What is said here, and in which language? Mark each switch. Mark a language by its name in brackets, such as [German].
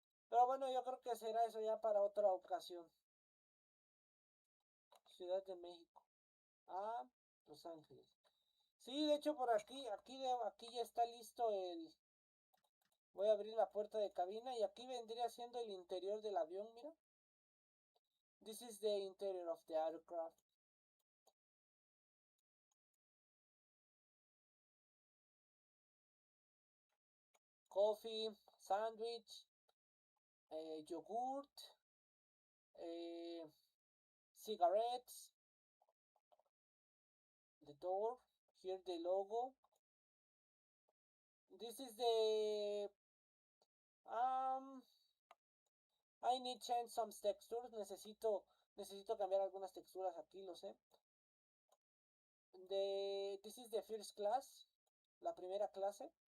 [Spanish] Pero bueno, yo creo que será eso ya para otra ocasión. Ciudad de México a Los Ángeles. Sí, de hecho por aquí ya está listo el... Voy a abrir la puerta de cabina y aquí vendría siendo el interior del avión, mira. [English] This is the interior of the aircraft. Coffee, sandwich, yogurt, cigarettes, the door, here the logo. This is the I need change some textures. [Spanish] Necesito cambiar algunas texturas aquí, lo sé. [English] This is the first class, [Spanish] la primera clase.